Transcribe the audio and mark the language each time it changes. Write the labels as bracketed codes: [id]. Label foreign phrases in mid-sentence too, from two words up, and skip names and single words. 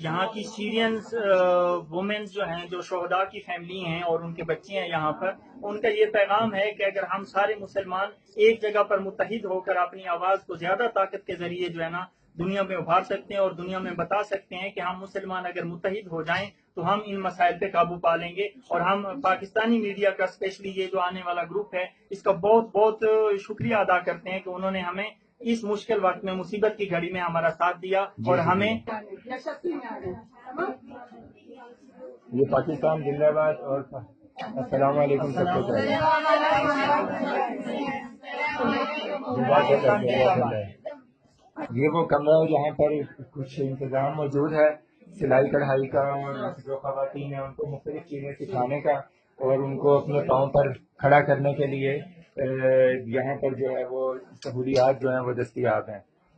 [ur] یہاں کی [en] Syrians womens [ur] جو ہیں جو شہداء کی فیملی ہیں اور ان کے بچے ہیں یہاں پر، ان کا یہ پیغام ہے کہ اگر ہم سارے مسلمان ایک جگہ پر متحد ہو کر اپنی آواز کو زیادہ طاقت کے ذریعے جو ہے نا دنیا میں ابھار سکتے ہیں اور دنیا میں بتا سکتے ہیں کہ ہم مسلمان اگر متحد ہو جائیں تو ہم ان مسائل پہ قابو پا لیں گے. اور ہم پاکستانی میڈیا کا اسپیشلی یہ جو آنے والا گروپ ہے اس کا بہت بہت شکریہ ادا کرتے ہیں کہ انہوں نے ہمیں اس مشکل وقت میں مصیبت کی گھڑی میں ہمارا ساتھ دیا اور ہمیں [tr] Yaşasın yani. Tamam. [ur] یہ پاکستان زندہ باد. اور السلام علیکم سب کو. یہ وہ کمرہ ہے جہاں پر کچھ انتظام موجود ہے سلائی کڑھائی کا، اور جو خواتین ہیں ان کو مختلف چیزیں سکھانے کا اور ان کو اپنے پاؤں پر کھڑا کرنے کے لیے یہاں پر جو ہے وہ سہولیات جو ہیں وہ دستیاب ہیں.